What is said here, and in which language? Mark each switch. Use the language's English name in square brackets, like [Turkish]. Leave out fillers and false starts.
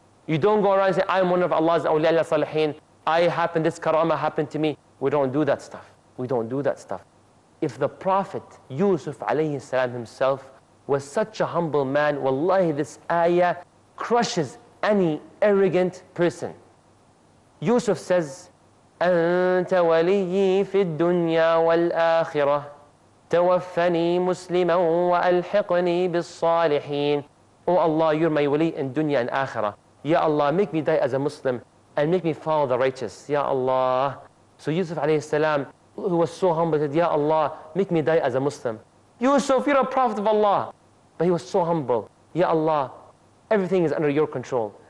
[English] You don't go around and say, I'm one of Allah's awliya salihin, this karama happened to me. We don't do that stuff. We don't do that stuff. If the Prophet Yusuf alayhi salam himself was such a humble man, wallahi, this ayah crushes any arrogant person. Yusuf says, [Arabic] أنت ولي في الدنيا والآخرة توفني مسلما وألحقني بالصالحين. [English] Oh Allah, you're my wali in dunya and akhirah. Ya Allah, make me die as a Muslim and make me follow the righteous. Ya Allah. So Yusuf alayhi salam, who was so humble, said, Ya Allah, make me die as a Muslim. Yusuf, you're a prophet of Allah. But he was so humble. Ya Allah, everything is under your control.